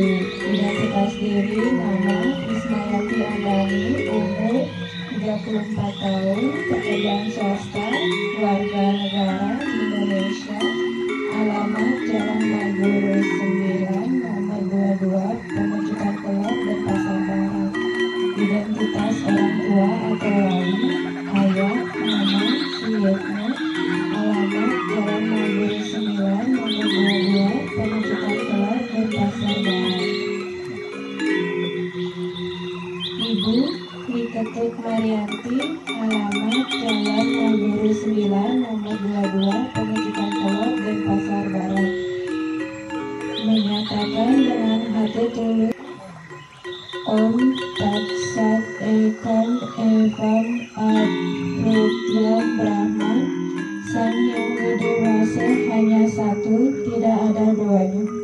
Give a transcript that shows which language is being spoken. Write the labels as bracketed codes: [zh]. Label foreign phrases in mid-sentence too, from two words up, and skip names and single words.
[id] Identitas diri, nama Ismayati Andani, umur 34 tahun, pekerjaan swasta, warga negara Indonesia, alamat Jalan Maguru 9, nomor 22, Pemucukan Kelab, Denpasar Barat. Identitas orang tua atau wali, ayah, nama, Suyetno, alamat Jalan Maguru 9, nomor 22, Pemucukan Kelab, Denpasar Barat. Ibu, Ketut Marianti, alamat Jalan Maguru 9, nomor 22, Pemucukan Kelab, Denpasar Barat. Menyatakan dengan hati tulus [sa] Om Tat Sat Ekam Evam Abrutyam Brahman, [id] Sang Hyang Widi Wasa hanya satu, tidak ada duanya.